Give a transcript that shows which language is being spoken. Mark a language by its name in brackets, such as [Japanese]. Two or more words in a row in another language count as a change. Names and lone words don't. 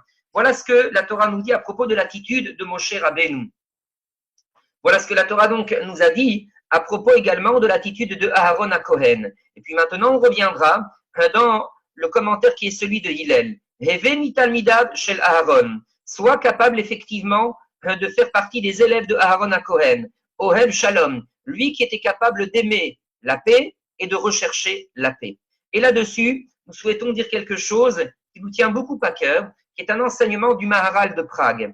[French] Voilà ce que la Torah nous dit à propos de l'attitude de Moshe Rabbeinu. Voilà ce que la Torah donc nous a dit à propos également de l'attitude de Aaron à Cohen. Et puis maintenant, on reviendra dans le commentaire qui est celui de Hillel. [Hebrew] הוי מתלמידיו של אהרן. [French] Sois capable effectivement de faire partie des élèves de Aaron à Cohen. [Hebrew] אוהב שלום. [French] Lui qui était capable d'aimer la paix et de rechercher la paix. Et là-dessus, nous souhaitons dire quelque chose qui nous tient beaucoup à cœur, qui est un enseignement du Maharal de Prague.